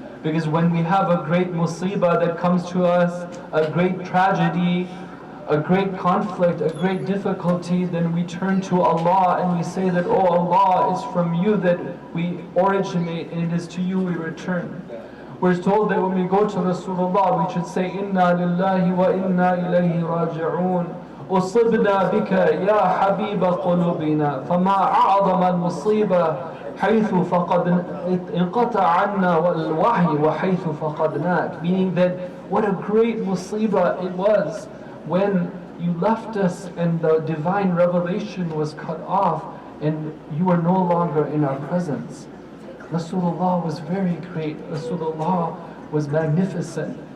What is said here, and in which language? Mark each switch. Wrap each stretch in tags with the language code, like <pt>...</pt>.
<en>Because when we have a great musibah that comes to us, a great tragedy, a great conflict, a great difficulty, then we turn to Allah and we say that, oh Allah, it's from you that we originate and it is to you we return. We're told that when we go to Rasulullah, we should say,</en> <ar>Inna lillahi wa inna ilayhi raji'un. أصبنا بك يا حبيب قلوبنا فما أعظم المصيبة حيث فقد انقطع عنا والوحي وحيث فقدناك.</ar> <en>Meaning that what a great musibah it was when you left us and the divine revelation was cut off and you were no longer in our presence. Rasulullah was very great. Rasulullah was magnificent.</en>